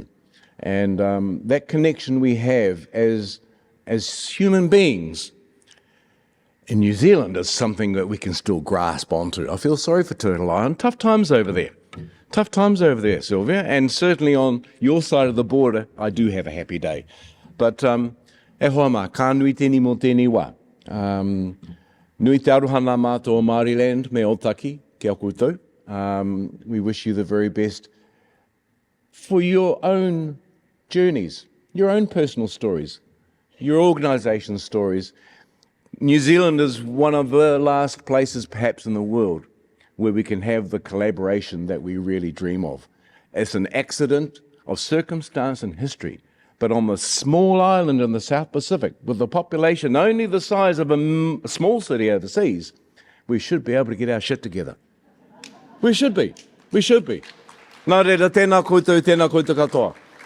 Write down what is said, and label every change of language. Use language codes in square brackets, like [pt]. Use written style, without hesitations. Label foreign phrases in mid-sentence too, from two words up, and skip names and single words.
[en] And that connection we have as human beings in New Zealand is something that we can still grasp onto. I feel sorry for Turtle Island. Tough times over there. Tough times over there, Sylvia. And certainly on your side of the border, I do have a happy day. [mi] But e hoa mā, ka nui tēnei mō tēnei wā. Nui te aroha nā mātou o Māori Land me Ōtaki, kia koutou. [en] We wish you the very best for your own journeys, your own personal stories, your organisation stories. New Zealand is one of the last places perhaps in the world where we can have the collaboration that we really dream of. It's an accident of circumstance and history, but on the small island in the South Pacific, with a population only the size of a small city overseas, we should be able to get our shit together. We should be. We should be. [mi] Nā reira, tēnā koutou katoa.